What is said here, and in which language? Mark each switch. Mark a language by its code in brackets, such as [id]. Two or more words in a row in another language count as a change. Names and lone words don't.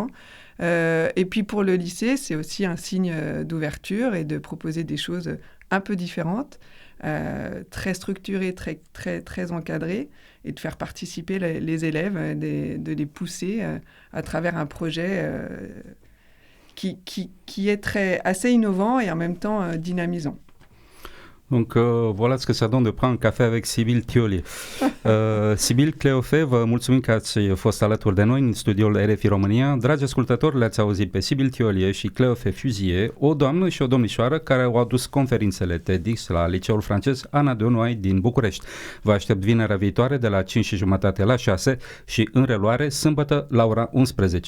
[fr] Et puis pour le lycée, c'est aussi un signe d'ouverture et de proposer des choses un peu différentes, très structurées, très, très, très encadrées, et de faire participer les élèves, de les pousser à travers un projet qui est assez innovant et en même temps dynamisant. Donc voilà ce que ça donne de prendre un café avec Sybille Tioli. [ro] Sybille, Cléophée, vă mulțumim că ați fost alături de noi în studioul RFI România. Dragi ascultători, le-ați auzit pe Sybille Tioli și Cléophée Fuzier, o doamnă și o domnișoară care au adus conferințele TEDx la liceul francez Anna de Noailles din București. Vă aștept vinerea viitoare de la 5:30 la 6 și în reluare sâmbătă la ora 11.